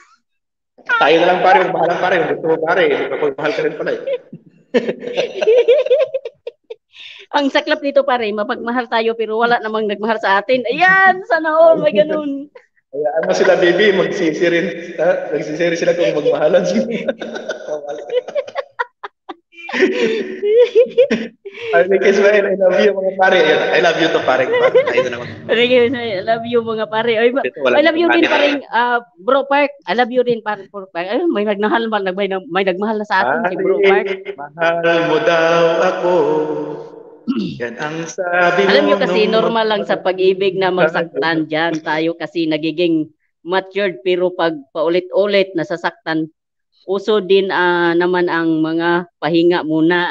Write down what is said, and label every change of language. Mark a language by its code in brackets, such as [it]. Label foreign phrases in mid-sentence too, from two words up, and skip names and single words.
[tl] Tayo na lang, pare. Magmahal, pare. Gusto mo, pare. Mapagmahal ka rin pala eh. Ang saklap nito, pare. Mapagmahal tayo pero wala namang nagmahal sa atin. Ayan! [en] Sana all. [tl] May ganun. Kaya ano sila, baby, magsisi rin sila kung magmahalan sila. [en] I love you [tl] mga pare. [en] I love you to pare. I love you [tl] mga pare. [en] I love you [tl] din pare. [en] Bro Park. I love you [tl] din pare. Ay, may nagmahal na sa atin si Bro Park. Mahal mo daw ako. Yan ang sabi mo. Alam niyo kasi normal lang sa pag-ibig na masaktan diyan. Tayo kasi nagiging matured pero pag paulit-ulit nasasaktan, uso din naman ang mga pahinga muna.